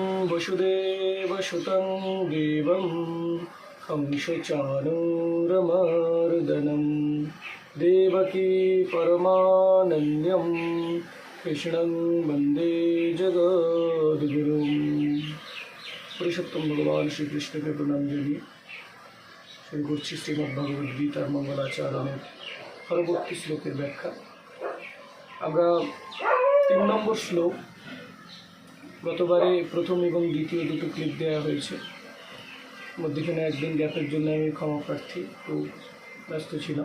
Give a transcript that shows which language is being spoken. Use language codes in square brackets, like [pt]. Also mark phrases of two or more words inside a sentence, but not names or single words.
[sa] वसुदेवसुतं देवं कंसचाणूरमर्दनं देवकी परमानन्द्यं कृष्णं वन्दे जगद्गुरुं। [bn] পুরুষোত্তম ভগবান শ্রী কৃষ্ণ কে প্রণাম জানিয়ে শুরু করছি শ্রীমদ্ ভগবদ গীতার মঙ্গলাচরণের পরবর্তী শ্লোকের ব্যাখ্যা। আমরা 3 নম্বর শ্লোক, গতবারে প্রথম এবং দ্বিতীয় দুটো ক্লিপ দেওয়া হয়েছে, মধ্যখানে একদিন গ্যাপের জন্য আমি ক্ষমা প্রার্থী, একটু ব্যস্ত ছিলাম।